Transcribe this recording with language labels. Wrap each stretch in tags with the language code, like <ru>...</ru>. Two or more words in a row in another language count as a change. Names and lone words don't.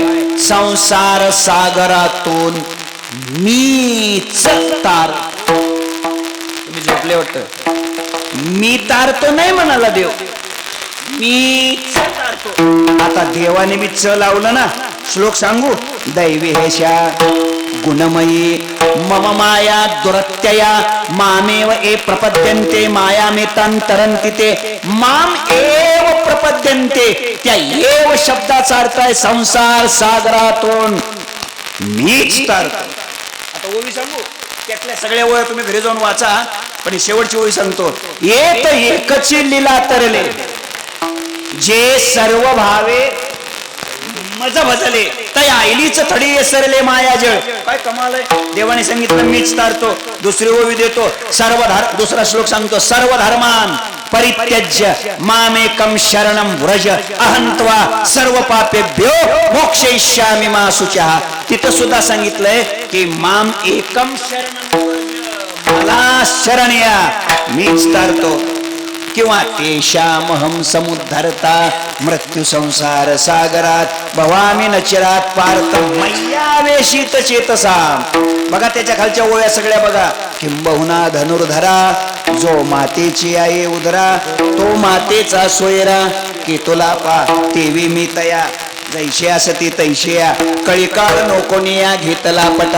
<mr>संसार सागरातून मीच तार. तुम्ही झोपले वाटतं. मी तारतो नाही म्हणाला देव, मी तारतो. आता देवाने मी च लावलं ना. श्लोक सांगू?</mr> <sa>दैवी हेशा गुणमयी मम माया दुरत्यया मामेव ए प्रपद्यन्ते मायामेतांतरन्ति ते. माम एव प्रपद्यन्ते,</sa> <mr>त्या एव शब्दाचा अर्थ आहे संसार सागरातून मीच तारतो. आता ओवी सांगू? त्यातल्या सगळ्या ओळ्या तुम्ही घरी जाऊन वाचा, पण शेवटची ओळी सांगतो. येत एकची लीला तरले, जे सर्व भावे मज भजले, तया आईलीच थडी सरले माया जळ. काय कमाल आहे. देवाने सांगितलं मीच तारतो. दुसरी ओवी देतो. दुसरा श्लोक सांगतो.</mr> <sa>सर्व धर्मान परित्यज्य मामेकम शरणम व्रज अहंत्वा सर्व पापेभ्यो मोक्षयिष्यामि मा शुचः.</sa> <mr>तिथं सुद्धा सांगितलंय की</mr> <sa>माम एकम शरणम,</sa> <mr>मला शरण या, मीच तारतो.</mr> <sa>किंवा तेषामहं समुद्धरता मृत्यू संसार सागरात भवामी नचिरात पार्थ मय्यावेशित चेतसा.</sa> <mr>बघा त्याच्या खालच्या ओळ्या सगळ्या बघा. किंबहुना धनुर्धरा जो मातेची आहे उदरा, तो मातेचा सोयरा की तुला पा तेवी मी तया. जैसे असती तैशेया कळीकाळ नोकोनिया घेतला पटा.</mr>